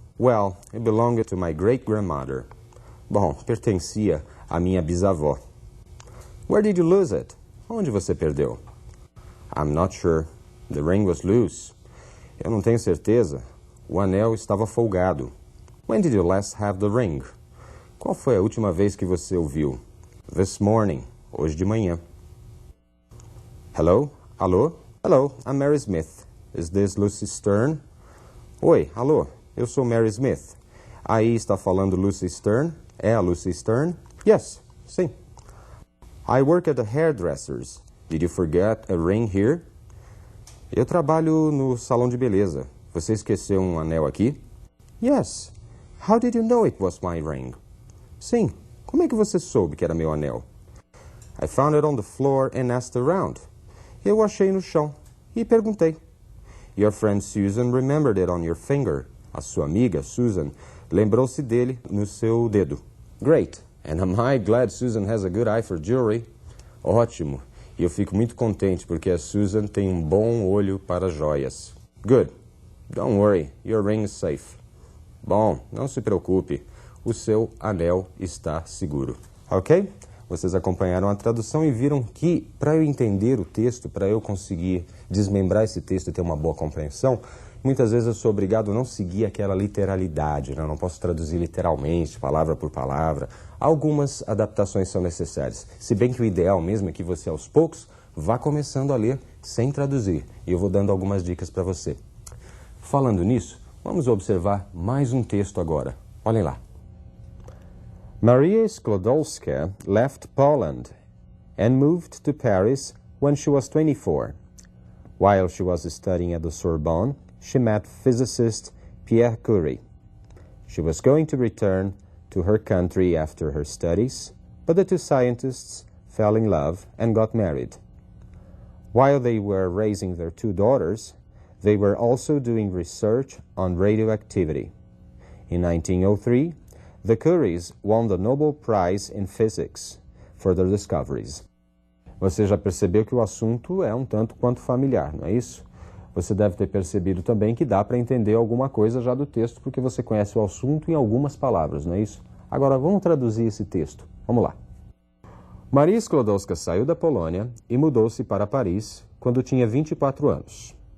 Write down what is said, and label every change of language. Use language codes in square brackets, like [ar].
[en] Well, it belonged to my great-grandmother. [pt] Bom, pertencia à minha bisavó. [en] Where did you lose it? [pt] Onde você perdeu? [en] I'm not sure. The ring was loose. [pt] Eu não tenho certeza. O anel estava folgado. [en] When did you last have the ring? [pt] Qual foi a última vez que você o viu? [en] This morning. [pt] Hoje de manhã. Hello? Alô? [en] Hello, I'm Mary Smith. Is this Lucy Stern? [pt] Oi, alô, eu sou Mary Smith. Aí está falando Lucy Stern? É a Lucy Stern? Yes, sim. [en] I work at a hairdresser's. Did you forget a ring here? [pt] Eu trabalho no salão de beleza. Você esqueceu um anel aqui? [en] Yes. How did you know it was my ring? [pt] Sim. Como é que você soube que era meu anel? [en] I found it on the floor and asked around. [pt] Eu o achei no chão e perguntei. [en] Your friend Susan remembered it on your finger. [pt] A sua amiga, Susan, lembrou-se dele no seu dedo. [en] Great. And am I glad Susan has a good eye for jewelry? [pt] Ótimo. E eu fico muito contente porque a Susan tem um bom olho para joias. [en] Good. Don't worry. Your ring is safe. [pt] Bom, não se preocupe. O seu anel está seguro. Ok? Vocês acompanharam a tradução e viram que, para eu entender o texto, para eu conseguir desmembrar esse texto e ter uma boa compreensão, muitas vezes eu sou obrigado a não seguir aquela literalidade, né? Eu não posso traduzir literalmente, palavra por palavra. Algumas adaptações são necessárias. Se bem que o ideal mesmo é que você, aos poucos, vá começando a ler sem traduzir. E eu vou dando algumas dicas para você. Falando nisso, vamos observar mais um texto agora. Olhem lá. [en] Maria Sklodowska left Poland and moved to Paris when she was 24. While she was studying at the Sorbonne, she met physicist Pierre Curie. She was going to return to her country after her studies, but the two scientists fell in love and got married. While they were raising their two daughters, they were also doing research on radioactivity. In 1903, the Curies won the Nobel Prize in Physics for their discoveries. [pt] Você já percebeu que o assunto é um tanto quanto familiar, não é isso? Você deve ter percebido também que dá para entender alguma coisa já do texto, porque você conhece o assunto em algumas palavras, não é isso? Agora vamos traduzir esse texto. Vamos lá. Maria Sklodowska saiu da Polônia e mudou-se para Paris quando tinha 24 anos.